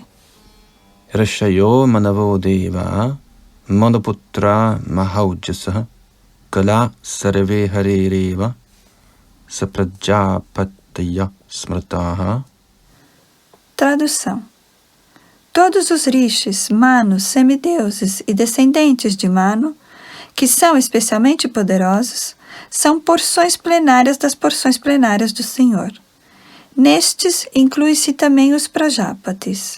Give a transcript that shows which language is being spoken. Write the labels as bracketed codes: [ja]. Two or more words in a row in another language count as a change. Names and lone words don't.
[sa] Rashayo manavo deva manaputra mahaujasa kala sarve harereva saprajapatya smrataha. [pt] Tradução. Todos os rishis, manos, semideuses e descendentes de Manu, que são especialmente poderosos, são porções plenárias das porções plenárias do Senhor. Nestes, inclui-se também os Prajapatis.